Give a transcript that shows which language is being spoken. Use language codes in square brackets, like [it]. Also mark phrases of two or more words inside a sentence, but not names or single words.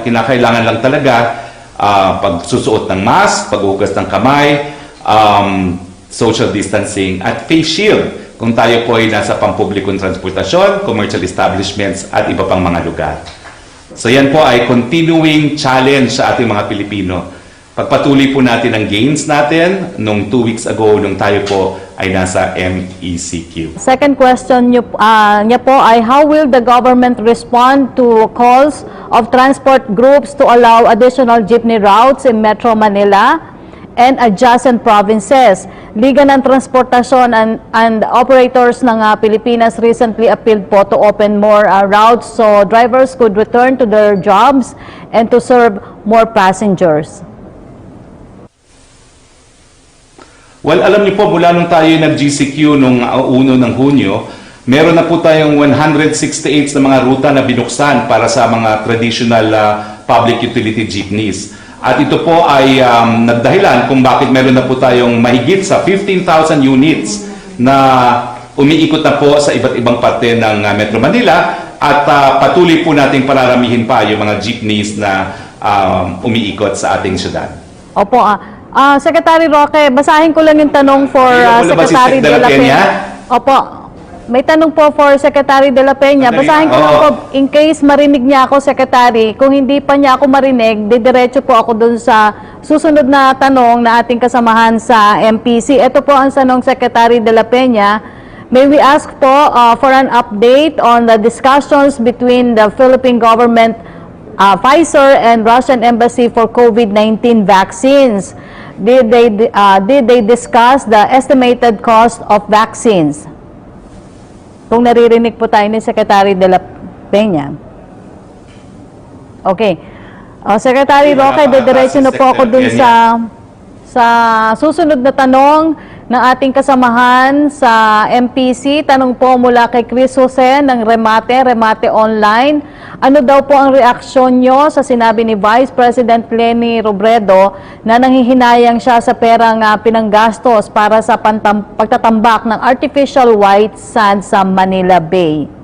[tl] Kinakailangan lang talaga pagsusuot ng mask, paghugas ng kamay, [en] social distancing, [tl] at [en] face shield [tl] kung tayo po ay nasa pampublikong transportasyon, [en] commercial establishments, [tl] at iba pang mga lugar. So yan po ay [en] continuing challenge [tl] sa ating mga Pilipino. Pagpatuloy po natin ang gains natin nung 2 weeks ago nung tayo po ay nasa MECQ. [en] Second question [tl] niya po ay [en] how will the government respond to calls of transport groups to allow additional jeepney routes in Metro Manila and adjacent provinces? Liga ng Transportasyon and operators ng Pilipinas recently appealed po to open more routes so drivers could return to their jobs and to serve more passengers. Well, [tl] alam niyo po, mula nung tayo nag-GCQ nung 1 ng Hunyo, Meron na po tayong 168 na mga ruta na binuksan para sa mga [en] traditional public utility jeepneys. [tl] At ito po ay nagdahilan kung bakit meron na po tayong mahigit sa 15,000 units na umiikot na po sa iba't ibang parte ng Metro Manila at patuloy po nating pararamihin pa yung mga jeepneys na umiikot sa ating syudad. Opo, Secretary Roque, basahin ko lang yung tanong for Secretary de la Peña. Opo, may tanong po for Secretary de la Peña. Basahin ko lang po, [en] in case [tl] marinig niya ako, Secretary. Kung hindi pa niya ako marinig, didiretso po ako dun sa susunod na tanong na ating kasamahan sa MPC. Ito po ang tanong, Secretary de la Peña. [en] May we ask po for an update on the discussions between the Philippine government, Pfizer, and Russian Embassy for COVID-19 vaccines? Did they discuss the estimated cost of vaccines? [tl] Kung naririnig po tayo ni Secretary de la Peña. [en] Okay. [tl] Secretary Roque, didiretso na po ako dun sa susunod na tanong ng ating kasamahan sa MPC. Tanong po mula kay Chris Jose ng Remate Online. Ano daw po ang reaksyon nyo sa sinabi ni Vice President Leni Robredo na nanghihinayang siya sa perang pinanggastos para sa pagtatambak ng [en] artificial white sand [tl] sa Manila Bay?